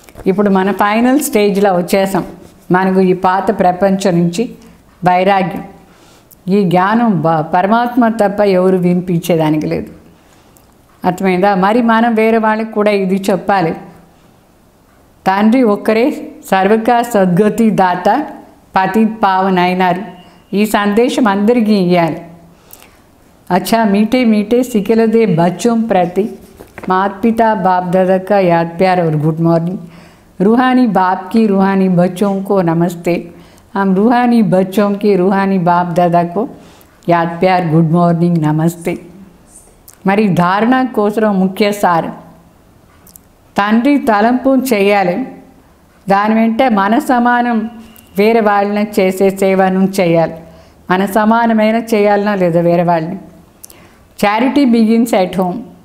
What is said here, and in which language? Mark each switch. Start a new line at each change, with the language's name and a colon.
Telugu: ఇప్పుడు మన ఫైనల్ స్టేజ్లో వచ్చేసాం. మనకు ఈ పాత ప్రపంచం నుంచి వైరాగ్యం, ఈ జ్ఞానం పరమాత్మ తప్ప ఎవరు వినిపించేదానికి లేదు. అర్థమైందా? మరి మనం వేరే వాళ్ళకి కూడా ఇది చెప్పాలి. తండ్రి ఒక్కరే సర్వకా సద్గతి దాత పతిత్ పావన్ అయినారు. ఈ సందేశం అందరికీ ఇవ్వాలి.
Hindi: अच्छा मीठे मीठे सिखलदे बच्चों प्रति माता पिता बाप दादा का याद प्यार और गुड मॉर्निंग. रूहानी बाप की रूहानी बच्चों को नमस्ते. हम रूहानी बच्चों के रूहानी बाप दादा को याद प्यार गुड मॉर्निंग नमस्ते.
Telugu: మరి ధారణ కోసం ముఖ్య సారం తండ్రి తలంపు చేయాలి. దాని వెంట మన సమానం వేరే వాళ్ళని చేసే సేవను చేయాలి. మన సమానమైన చేయాలన్నా లేదా వేరే వాళ్ళని.
English: Charity begins at home.